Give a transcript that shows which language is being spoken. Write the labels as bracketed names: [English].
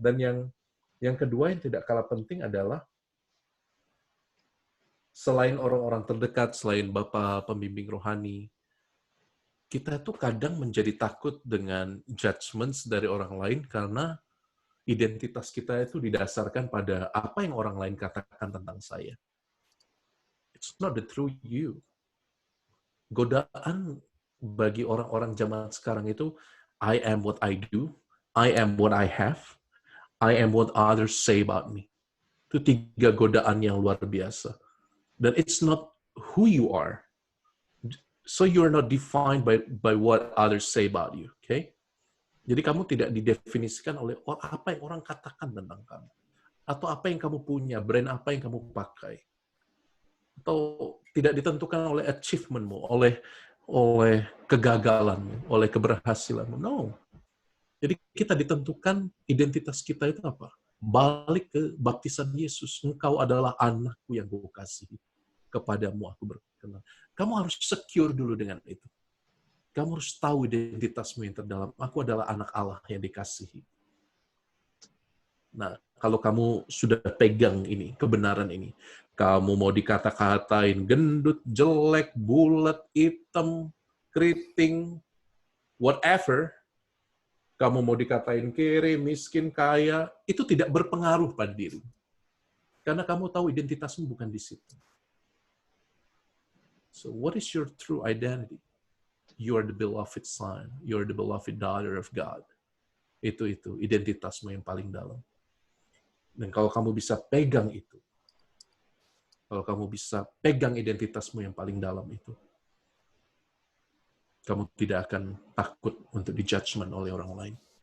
[Indonesian] Dan yang kedua yang tidak kalah penting adalah selain orang-orang terdekat, selain Bapak Pembimbing Rohani, kita tuh kadang menjadi takut dengan judgments dari orang lain karena identitas kita itu didasarkan pada apa yang orang lain katakan tentang saya. [English] It's not the true you. [Indonesian] godaan bagi orang-orang zaman sekarang itu, [English] I am what I do, I am what I have, I am what others say about me. [Indonesian] Itu 3 godaan yang luar biasa. [English] Dan it's not who you are. So you're not defined by what others say about you, okay? [Indonesian] Jadi kamu tidak didefinisikan oleh apa yang orang katakan tentang kamu. Atau apa yang kamu punya, brand apa yang kamu pakai. Atau tidak ditentukan oleh achievement-mu, oleh kegagalanmu, oleh keberhasilanmu. No. Jadi kita ditentukan identitas kita itu apa? Balik ke baptisan Yesus. Engkau adalah anakku yang kukasihi. Kepadamu aku berkenan. Kamu harus secure dulu dengan itu. Kamu harus tahu identitasmu yang terdalam. Aku adalah anak Allah yang dikasihi. Nah, kalau kamu sudah pegang ini, kebenaran ini, kamu mau dikata-katain gendut, jelek, bulat, hitam, keriting, whatever, kamu mau dikatain kiri, miskin, kaya, itu tidak berpengaruh pada diri. Karena kamu tahu identitasmu bukan di situ. [English] So, what is your true identity? You are the beloved son. You are the beloved daughter of God. [Indonesian] Itu identitasmu yang paling dalam. Dan kalau kamu bisa pegang itu, kalau kamu bisa pegang identitasmu yang paling dalam itu, kamu tidak akan takut untuk di-judgment oleh orang lain.